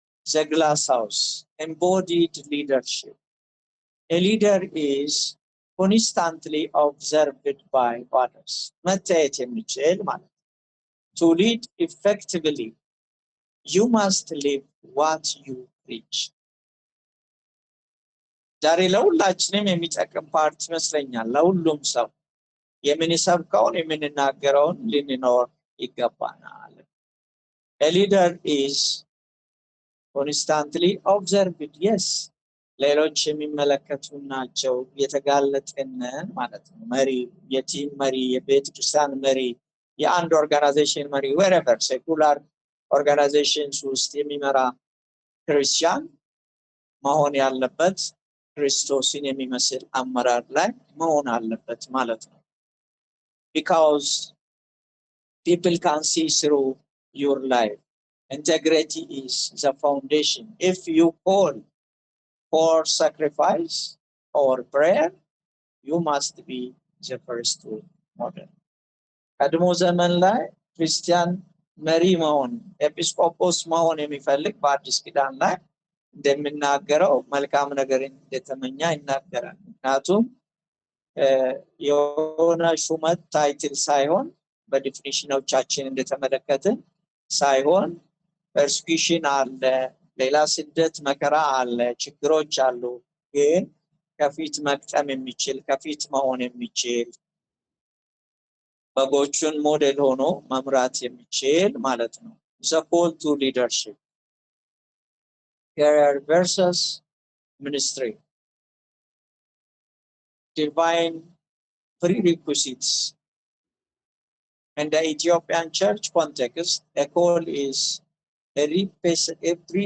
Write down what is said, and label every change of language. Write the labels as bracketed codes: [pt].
[en] The glass house, embodied leadership. A leader is constantly observed by others. [am] መታየት የሚችል ማለት. [en] To lead effectively, you must live what you preach. [am] ዛሬ ለሁላችንም የሚጠቅም ፓርት ይመስለኛል። ለሁሉም ሰው የምንሰብከውን የምንናገረውን ልንኖር ይገባናል። [en] A leader is constantly observed. [am] Yes, ሌሎች የሚመለከቱ ናቸው፣ የተጋለጥን ማለት ነው። መሪ፣ የቲም መሪ፣ የቤተ ክርስቲያን መሪ፣ የአንድ ኦርጋናይዜሽን መሪ፣ wherever ሴኩላር ኦርጋናይዜሽንስ ውስጥ የሚመራ ክርስቲያን መሆን ያለበት ክርስቶስን የሚመስል አመራር ላይ መሆን አለበት ማለት ነው። [en] Because people can see through your life. Integrity is the foundation. If you call for sacrifice or prayer, you must be the first to model. [am] ቀድሞ ዘመን ላይ ክርስቲያን መሪ መሆን ኤጲስቆጶስ መሆን የሚፈልግ በአዲስ ኪዳን ላይ እንደሚናገረው መልካም ነገርን እንደተመኛ ይናገራል። ምክንያቱም የሆነ ሹመት ታይትል ሳይሆን በዲፊኒሽኖቻችን እንደተመለከትን ሳይሆን ፐርሲኪውሽን አለ፣ ሌላ ስደት መከራ አለ፣ ችግሮች አሉ። ግን ከፊት መቅጠም የሚችል ከፊት መሆን የሚችል በጎቹን ሞዴል ሆኖ መምራት የሚችል ማለት ነው። [en] The call to leadership, career versus ministry, divine prerequisites. In the Ethiopian church context, a call is irreplaceable.